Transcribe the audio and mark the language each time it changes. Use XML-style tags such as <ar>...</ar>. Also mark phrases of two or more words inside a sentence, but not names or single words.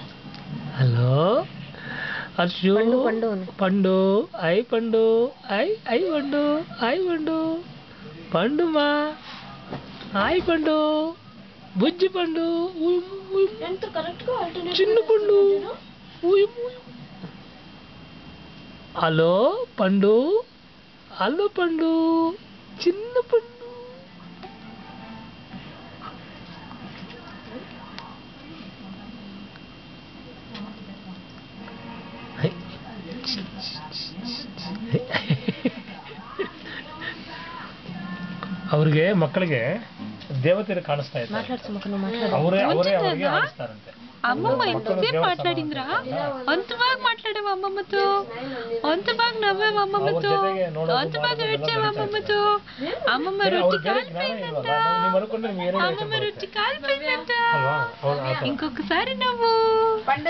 <te>హలో అర్షు పండు ఐ పండు ఐ ఐ పండు ఐ పండు పండుమా హాయ్ పండు బుజ్జి పండు చిన్న పండు హలో పండు హలో పండు చిన్న పండు</te> <kn>ಅವ್ರಿಗೆ ಮಕ್ಕಳಿಗೆ ದೇವತೆರು ಕಾಣಿಸ್ತಾ ಇದ್ದಾರೆ. ಅವರೇ ಅವರಿಗೆ ಆಡಿಸ್ತಾರಂತೆ.</kn> <te>అమ్మమ్మ ఎంతసేపు మాట్లాడిందిరా? అంత బాగా మాట్లాడావు అమ్మమ్మతో, అంత బాగా నవ్వావు అమ్మమ్మతో, అంత బాగా ఏడ్చావు అమ్మమ్మతో. అమ్మమ్మ రొట్టి కాలిపోయిందంట, అమ్మమ్మ రొట్టి కాలిపోయిందంట. ఇంకొకసారి నవ్వు పండు.</te>